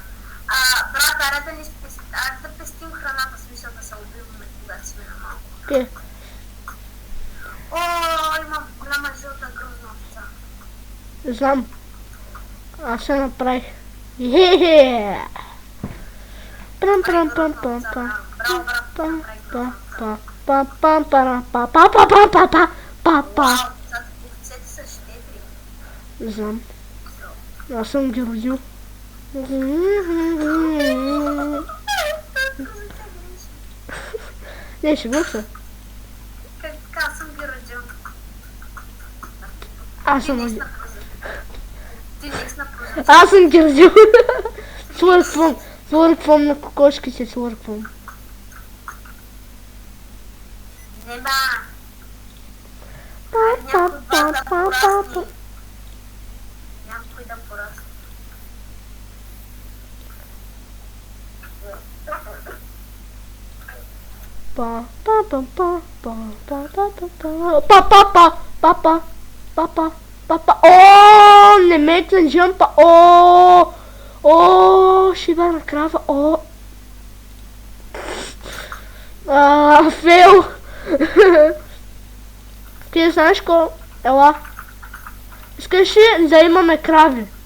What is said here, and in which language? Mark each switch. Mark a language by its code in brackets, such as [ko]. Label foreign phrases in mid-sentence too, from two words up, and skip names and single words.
[bg] Брат, аре да пестим храната, в смисъл да се убиваме, когато сме на малко. Окей. О, имам голяма жълта грозна овца. Знам. Аз се направих. Хе-хе. Прам прам пам пам пам. Браво, брат, Пам направи пам грозна овца. пам пам пам пам пам пам пам пам пам пам пам пам. Вау, овцете са щедри. Знам. Аз съм ги родил. Не, шегувам се. Как така съм ги родил? Аз Ти съм не си родил. на прозен. Ти не си на прозен. Аз съм ги родил. Свърквам. Свърквам на кокошките, свърквам. Не ба. Някой да порасни. Някой да порасни. Па па па па па па па па па па па па па па па па па. О, не ме джампа. О, шибана крава. О. Фейл. Ти знаеш ко? Ела. Искаш ли да имаме крави?